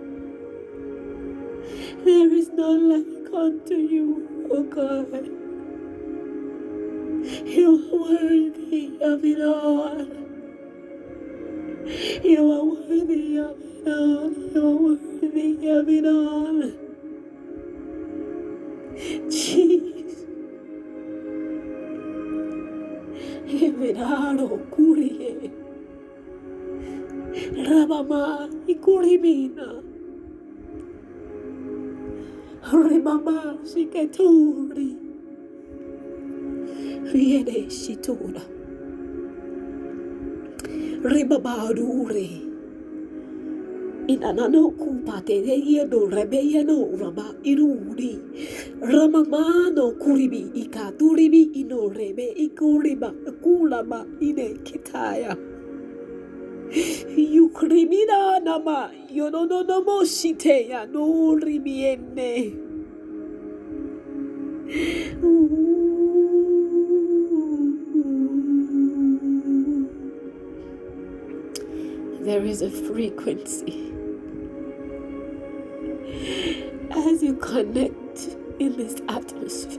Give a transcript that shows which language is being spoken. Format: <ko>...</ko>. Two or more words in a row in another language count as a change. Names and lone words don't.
<en>There is none like unto you, O God. You are worthy of it all. You are worthy of it all. You are worthy of it all. Jesus. Evidaro kurie. Rabama ikurimina. Rimama siketuri. Viene situra. Ribabadure. Inanano kupate de yedo rebeyeno raba irudi. Ramamano kuribi ikaturibi ino rebe ikuriba kulama ine kitaya. Yukrimina nama yononomo shiteya no ribienne. There is a frequency as you connect in this atmosphere.</en>